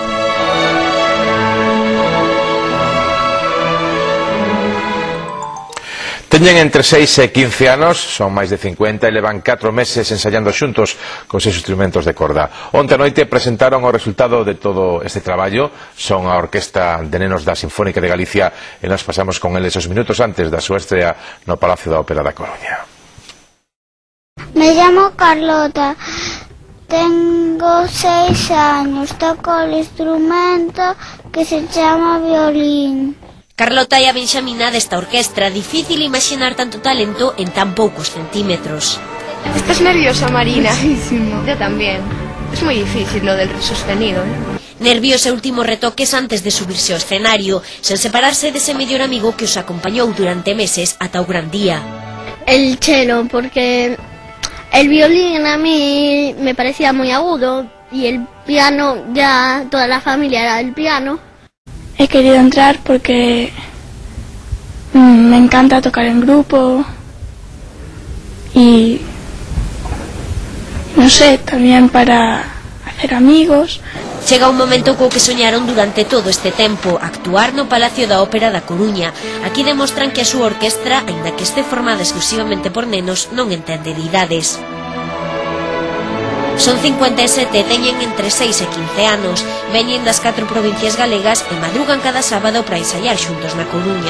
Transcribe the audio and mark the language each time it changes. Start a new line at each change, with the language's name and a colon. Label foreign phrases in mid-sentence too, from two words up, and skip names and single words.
Galician: Teñen entre 6 e 15 anos, son máis de 50 e levan 4 meses ensaiando xuntos con seus instrumentos de corda. Onte a noite presentaron o resultado de todo este traballo. Son a Orquesta de Nenos da Sinfónica de Galicia e nos pasamos con eles os minutos antes da súa estrea no Palacio da Ópera da Coruña.
Spanish: Me llamo Carlota, tengo 6 años, toco el instrumento que se llama violín.
Galician: Carlota é a benxamina desta orquestra. Difícil imaginar tanto talento en tan poucos centímetros.
Spanish: ¿Estás nerviosa, Marina? Muchísimo. Yo también. Es muy difícil lo del sostenido, ¿eh?
Galician: Nervios e últimos retoques antes de subirse ao escenario, sen separarse dese mellor amigo que os acompañou durante meses ata o gran día.
Spanish: El cello, porque el violín a mí me parecía muy agudo y el piano, ya toda la familia era del piano. He querido entrar porque me encanta tocar en grupo y no sé, también para hacer amigos.
Galician: Chega un momento co que soñaron durante todo este tempo, actuar no Palacio da Ópera da Coruña. Aquí demostran que a súa orquestra, aínda que este formada exclusivamente por nenos, non entende de idades. Son 57 e teñen entre 6 e 15 anos, veñen das 4 provincias galegas e madrugan cada sábado para ensaiar xuntos na Coruña.